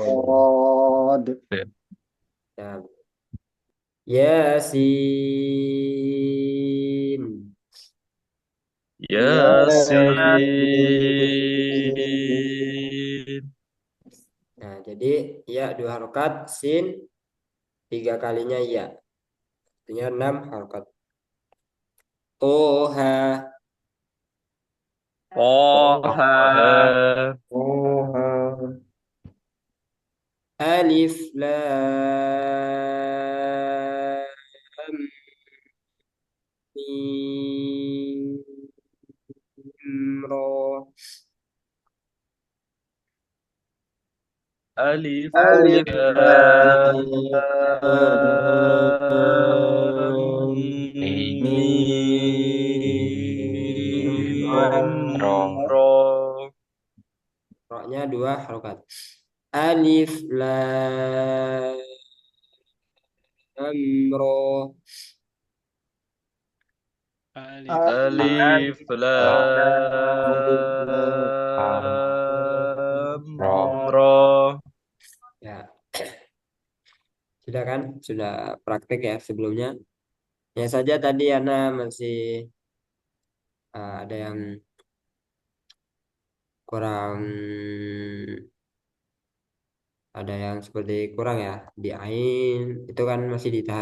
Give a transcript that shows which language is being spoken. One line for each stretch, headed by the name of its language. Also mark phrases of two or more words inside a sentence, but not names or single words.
Indonesian: Nah, Yasin. Yasin. Nah, jadi ya 2 harokat, sin 3 kalinya ya. Artinya 6 harokat. Toha. Toha.
Arabic: ألف لام ميم را. Alif Alif لام ميم Ro. ra.
Indonesian: Ra-nya 2 harokat.
Arabic: ألف لام را. ألف ألف Lam, لام Ra. را.
Indonesian: Ya, sudah kan? Sudah praktek ya sebelumnya. Ya saja tadi Ana masih ada yang kurang, ada yang seperti kurang ya di ain itu kan masih ditahan.